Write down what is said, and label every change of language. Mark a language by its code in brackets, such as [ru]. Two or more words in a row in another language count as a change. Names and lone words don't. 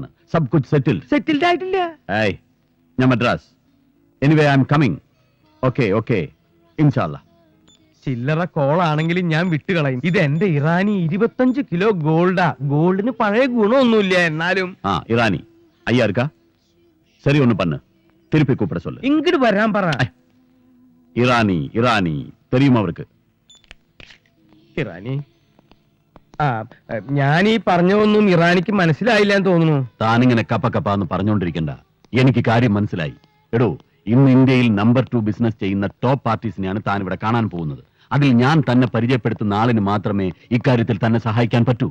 [hi] सब कुछ [ml] സെറ്റിൽഡ് ആയിട്ടില്ല. ഏയ് ഞാൻ മദ്രാസ്. [en] anyway I am coming. [ml] ഓക്കെ [ar] إن شاء الله. [ml] ചില്ലറ കോളാണെങ്കിലും ഞാൻ വിട്ടുകളയും. ഇത് എന്റെ ഇറാനി 25 കിലോ ഗോൾഡാ. ഗോൾഡിന് പഴയ ഗുണമൊന്നുമില്ല. എന്നാലും [ta] ഇറാനി ஐயா இருக்கா? சரி ஒண்ணு பண்ணு, திருப்பி கூப்பிட சொல்லு. [ml] ഇങ്ങോട്ട് വരാൻ പറ. [ta] ഇറാനി தெரியுமா அவருக்கு? [ml] ഇറാനി ഞാൻ ഈ പറഞ്ഞൊന്നും ഇറാനിക്ക് മനസ്സിലായില്ല എന്ന് തോന്നുന്നു. താനിങ്ങനെ കപ്പന്ന് പറഞ്ഞുകൊണ്ടിരിക്കണ്ട. എനിക്ക് കാര്യം മനസ്സിലായി. എടോ, ഇന്ന് ഇന്ത്യയിൽ നമ്പർ 2 ബിസിനസ് ചെയ്യുന്ന ടോപ്പ് പാർട്ടീസിനെയാണ് താൻ ഇവിടെ കാണാൻ പോകുന്നത്. അതിൽ ഞാൻ തന്നെ പരിചയപ്പെടുത്തുന്ന ആളിന് മാത്രമേ ഇക്കാര്യത്തിൽ തന്നെ സഹായിക്കാൻ പറ്റൂ.